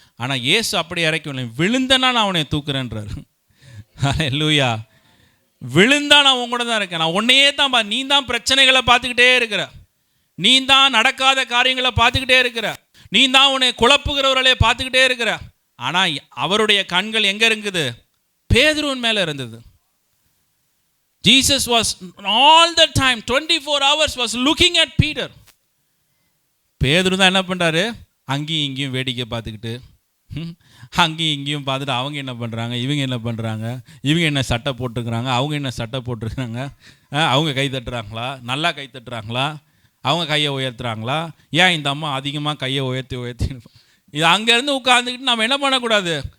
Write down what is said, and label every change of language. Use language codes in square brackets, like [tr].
[ta] ஆனால் ஏசு அப்படி இறக்கி விழுந்தனா நான் அவனை தூக்குறேன்றார். ஹல்லேலூயா. விழுந்தா நான் உன் கூட தான் இருக்கேன், நான் உன்னையே தான் நீ தான் பிரச்சனைகளை பார்த்துக்கிட்டே இருக்கிற, நீ தான் நடக்காத காரியங்களை பார்த்துக்கிட்டே இருக்கிற, நீ தான் உன்னை குழப்புகிறவர்களே பார்த்துக்கிட்டே இருக்கிற. ஆனால் அவருடைய கண்கள் எங்கே இருக்குது? பேதுருவின் மேலே இருந்தது. [en] Jesus was all the time 24 hours was looking at Peter. [ta] பேதுரு தான் என்ன பண்ணுறாரு? அங்கேயும் இங்கேயும் வேடிக்கை பார்த்துக்கிட்டு, அங்கேயும் இங்கேயும் பார்த்துட்டு அவங்க என்ன பண்ணுறாங்க, இவங்க என்ன பண்ணுறாங்க, இவங்க என்ன சட்டை போட்டிருக்கிறாங்க, அவங்க என்ன சட்டை போட்டிருக்கிறாங்க, அவங்க கை தட்டுறாங்களா, நல்லா கை தட்டுறாங்களா, அவங்க கையை உயர்த்துறாங்களா, ஏன் இந்த அம்மா அதிகமாக கையை உயர்த்தி இது அங்கேருந்து உட்காந்துக்கிட்டு நம்ம என்ன பண்ணக்கூடாது?